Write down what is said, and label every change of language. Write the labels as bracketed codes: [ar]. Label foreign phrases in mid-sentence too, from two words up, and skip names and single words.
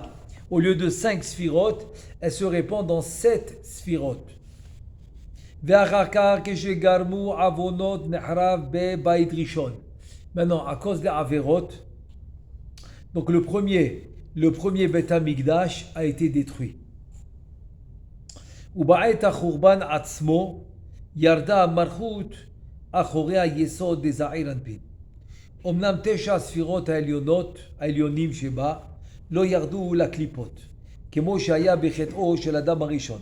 [fr] Au lieu de 5 sphirotes, elle se répand dans 7 sphirotes. Maintenant, à cause des Averot, donc le premier Beth Amikdash a été détruit. [he] ובעת החורבן עצמו ירדה המלכות אחורי היסוד דזעיר אנפין. אמנם 9 ספירות העליונים שבה לא ירדו לקליפות, כמו שהיה בחטאו של אדם הראשון.